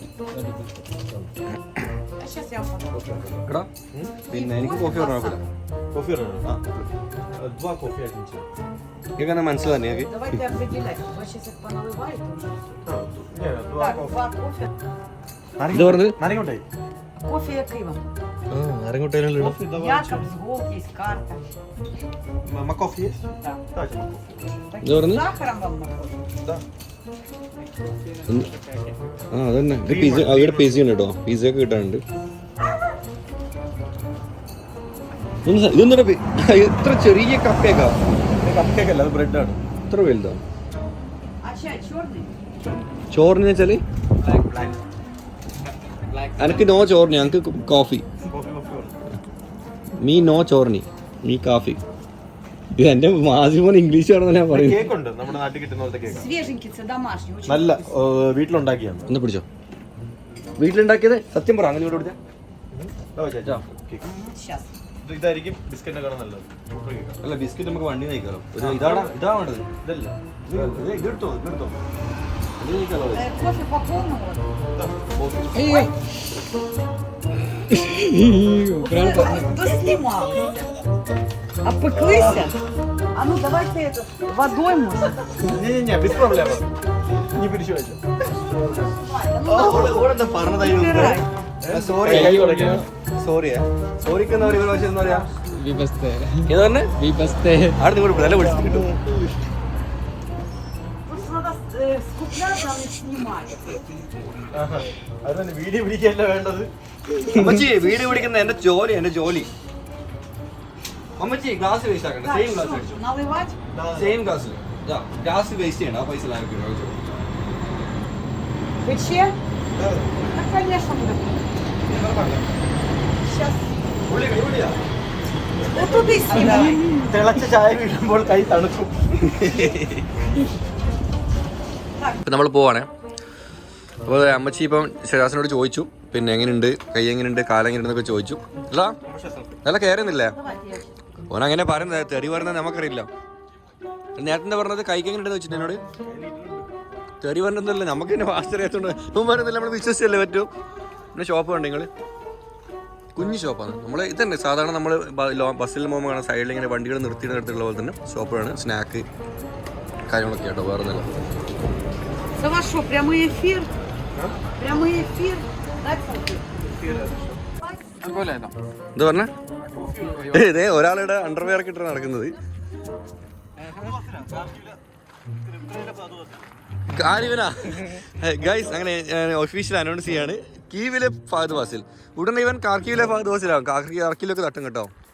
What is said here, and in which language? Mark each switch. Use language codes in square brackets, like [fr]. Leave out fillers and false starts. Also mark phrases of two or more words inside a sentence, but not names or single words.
[ml] എടാ പിന്നെ എനിക്ക് കോഫി പറഞ്ഞ കുഴപ്പമില്ല. എനിക്കെന്നെ മനസ്സിലായി. ഇത് പറഞ്ഞത് [ru] Кофе и пиво. [ml] നാരങ്ങോട്ടയിലല്ലോ. [ru] Якобс, Голд есть, карта. Макоф есть? Да. Дайте макоф. [ml] ഇത് പറഞ്ഞു. [ru] С сахаром вам макофе? Да. [ml] ആ അതന്നെ. ഇത് പിസ്സ, അവിടെ പിസ്സ ഉണ്ട് കേട്ടോ. പിസ്സ ഒക്കെ കിട്ടാനുണ്ട്. ഇതെന്താ എത്ര ചെറിയ കപ്പയൊക്കെ? കപ്പയൊക്കെ അല്ല, അത് ബ്രെഡാണ്. എത്ര വലുതാ? [ru] А чай черный? [ml] ചോറിന് വെച്ചാല് എനിക്ക് നോ ചോറിന്, ഞങ്ങൾക്ക് കോഫി. [en] me no [ml] ചോറിന്, മീ കാഫി. ഇത് എന്റെ മാസിമോൻ ഇംഗ്ലീഷ് ആണെന്ന് ഞാൻ പറയുന്നത്. കേക്ക് ഉണ്ട്, നമ്മുടെ നാട്ടിൽ കിട്ടുന്ന പോലത്തെ കേക്ക്. [ru] Свеженький, домашний. Очень [ml] നല്ല വീട്ടിലുണ്ടാക്കിയാണ്. ഒന്ന് പിടിച്ചോ. വീട്ടിലുണ്ടാക്കിയത് സത്യം പറ. അങ്ങനെ ഇവിടെ [ru] Сейчас. [ml] ഇതായിരിക്കും ബിസ്ക്കറ്റിനെ കാണാൻ നല്ലത്. അല്ല ബിസ്ക്കറ്റ് നമുക്ക് വണ്ടി നയിക്കാലോ. ഇതാ വേണ്ടത്. ഇതല്ല, ഇതെടുത്തോ. [ru] Кофе по полному? Кто снимался? Опыклыся? А ну давайте это водой может. Не, без проблем. Не переживайте. [ml] സോറിക്ക് എന്താ പറയുക? എന്താ പറയാ? വിപസ്തേ ഏതാ പറഞ്ഞേ? വിപസ്തേ. അവിടെ നിങ്ങൾ വില വിളിച്ചിട്ട് കിട്ടും. [ru] Просто надо скупляться, а не снимать. [ml] അത് തന്നെ, വീഡിയോ പിടിക്കല്ല വേണ്ടത്. അമ്മച്ചി വീഡിയോ പിടിക്കുന്ന എന്റെ ജോലി. അമ്മച്ചി [en] glass waste [ml] ആക്കണ്ട. [en] same glass [ml] അടിച്ചു. [ru] Наливать? [en] same glass glass waste [ml] ചെയ്യണ്ട. ആ പൈസ [ru] Пече? Да, конечно, мы Сейчас. Вот тут и снимай. [ml] തിളച്ച ചായ വീഴുമ്പോൾ കൈ തണുക്കും. ഇപ്പം നമ്മൾ പോവാണേ. അപ്പോൾ അമ്മച്ചി ഇപ്പം ശരാസിനോട് ചോദിച്ചു, പിന്നെ എങ്ങനെയുണ്ട്, കൈ എങ്ങനെയുണ്ട്, കാലം എങ്ങനെയുണ്ടെന്നൊക്കെ ചോദിച്ചു. അല്ല നല്ല കയറുന്നില്ലേ ഓൻ? അങ്ങനെ പറയുന്നത് തെറി പറയുന്നത് നമുക്കറിയില്ല. നേരത്തെ പറഞ്ഞത് കൈക്ക് എങ്ങനെയുണ്ടെന്ന് വെച്ചിട്ട് എന്നോട് തെറി പറഞ്ഞതല്ല. നമുക്ക് തന്നെ ഫാസ്റ്റ് അറിയാത്തതുകൊണ്ട് ഇപ്പം പറയുന്നില്ല. നമ്മൾ വിശ്വസിച്ചല്ലേ പറ്റൂ. പിന്നെ ഷോപ്പ് കണ്ടു നിങ്ങൾ, കുഞ്ഞു ഷോപ്പാണ്. നമ്മൾ ഇതന്നെ സാധാരണ നമ്മൾ ബസ്സിൽ പോകുമ്പോൾ കാണാൻ സൈഡിൽ ഇങ്ങനെ വണ്ടികൾ നിർത്തിയിട്ടുള്ള പോലെ തന്നെ ഷോപ്പാണ്. സ്നാക്ക് കാര്യങ്ങളൊക്കെ കേട്ടോ, വേറെ ഒന്നുമില്ല. [ru] За вас что, прямой эфир? Прямой эфир? Дай фото. [ml] അതുപോലെ എന്താ പറഞ്ഞ ഇതേ ഒരാളുടെ അണ്ടർവെയർ ഒക്കെ ഇട്ടാണ് നടക്കുന്നത്. കാര്യവനാ ഗൈസ്, അങ്ങനെ [en] official announce [ml] ചെയ്യാണ് കീവിലെ ഫഹദ് ഫാസിൽ. ഉടനെ ഇവൻ കാർക്കീവിലെ ഫഹദ് ഫാസിലാവും. കാർക്കിലൊക്കെ തട്ടും കേട്ടോ.